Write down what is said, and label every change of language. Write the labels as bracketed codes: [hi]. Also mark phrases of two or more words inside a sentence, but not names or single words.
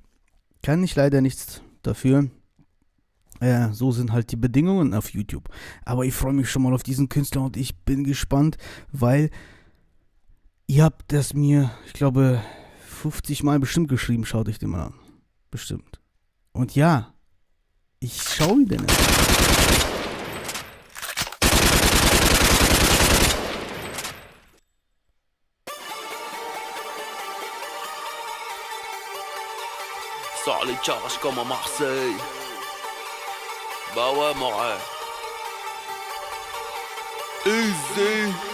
[de] Kann ich leider nichts dafür. So sind halt die Bedingungen auf YouTube. Aber ich freue mich schon mal auf diesen Künstler und ich bin gespannt, weil ihr habt das mir, ich glaube, 50 Mal bestimmt geschrieben. Schaut euch den mal an. Bestimmt. Und ja, ich schaue ihn denn. [fr] Sors les cages comme à Marseille. Bah ouais, Moret. Easy.